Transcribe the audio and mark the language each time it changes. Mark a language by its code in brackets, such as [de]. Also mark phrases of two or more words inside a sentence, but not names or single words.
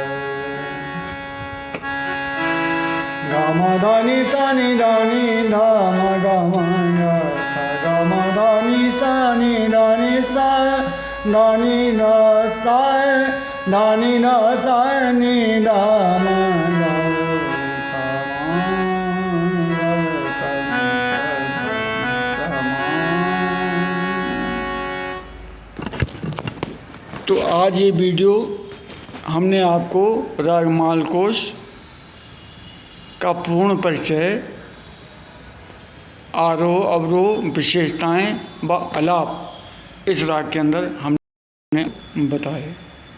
[hi] गा मा धा नि सा नि धा नि धा मा गा सा गा मा धा नि सा नि धा नि सा धा नि धा सा धा नि धा सा नि धा मा गा सा गा सा मा। तो आज ये वीडियो हमने आपको रागमाल कोश का पूर्ण परिचय, आरोह अवरोह विशेषताएं व आलाप इस राग के अंदर हमने बताए।